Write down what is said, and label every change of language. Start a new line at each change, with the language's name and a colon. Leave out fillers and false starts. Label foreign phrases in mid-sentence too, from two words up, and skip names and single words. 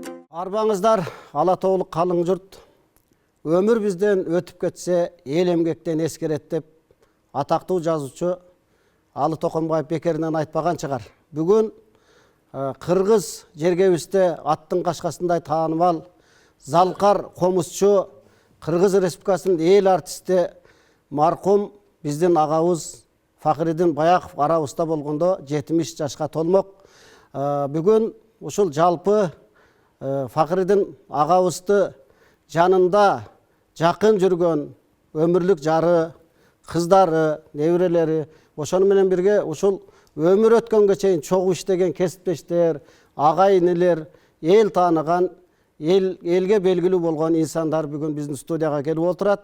Kazakh: Арбаңыздар, Алатоолук қалың жұрт. Өмір бізден өтіп кетсе, ел эмгектен ескерет деп, атақтуу жазуучу Алы Токонбаев бекеринен айтпаған шығар.
Kyrgyz: Бүгін Кыргыз жергебизде аттың кашкасындай таанымал Залкар комузчу, Кыргыз Республикасынын эл артисти маркум биздин агабыз Фахридин Баяков арабызда болгондо 70 жашка толмок. Бүгүн ушул жалпы Фахридин агабызды жанында жакын жүргөн өмүрлүк жары, кыздары, неберелери, ошону менен бирге ушул өмүр өткөнгө чейин чогуу иштеген кесиптештер, агайынелер, эл тааныган, элге белгилүү болгон инсандар бүгүн биздин студияга келип отурат.